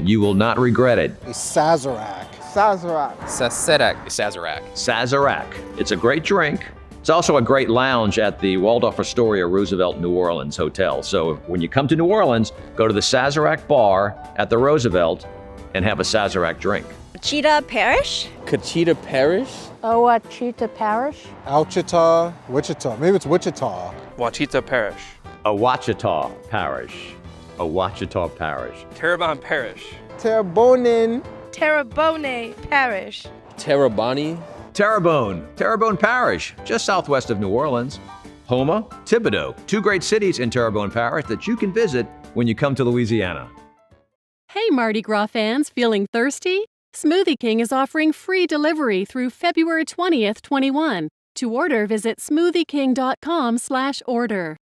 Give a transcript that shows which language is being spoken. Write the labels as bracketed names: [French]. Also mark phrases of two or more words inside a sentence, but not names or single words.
[English] You will not regret it. A Sazerac. Sazerac. Sazerac. It's a great drink. It's also a great lounge at the Waldorf Astoria Roosevelt New Orleans Hotel. So when you come to New Orleans, go to the Sazerac bar at the Roosevelt and have a Sazerac drink. Cheetah Parish? Cachita Parish. Ouachita Parish. Ouachita. Wichita. Maybe it's Wichita. Ouachita Parish. Ouachita Parish. Ouachita Parish. Terrebonne Parish. Terrebonne. Terrebonne Parish. Terrebonne. Terrebonne Parish, just southwest of New Orleans. Houma, Thibodaux, two great cities in Terrebonne Parish that you can visit when you come to Louisiana. Hey Mardi Gras fans, feeling thirsty? Smoothie King is offering free delivery through February 20th, 21. To order, visit smoothieking.com/order.